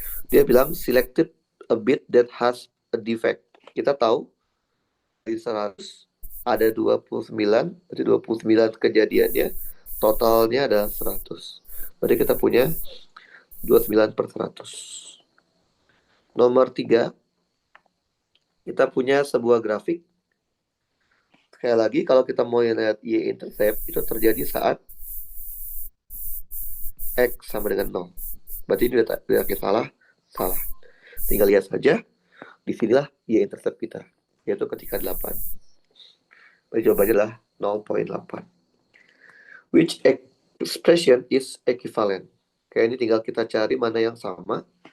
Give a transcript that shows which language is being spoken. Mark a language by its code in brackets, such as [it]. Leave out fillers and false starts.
[id] Dia bilang [en] selected a bit that has a defect. [id] Kita tahu dari 100 ada 29, berarti 29 kejadiannya, totalnya ada 100. Berarti kita punya 29 per 100. Nomor 3, kita punya sebuah grafik. Sekali lagi, kalau kita mau lihat Y-intercept, itu terjadi saat X sama dengan 0. Berarti ini udah salah, salah. Tinggal lihat saja, disinilah Y-intercept kita, yaitu ketika 8. Berarti jawabannya adalah 0,8. [en] Which expression is equivalent? [id] Kayak ini tinggal kita cari mana yang sama.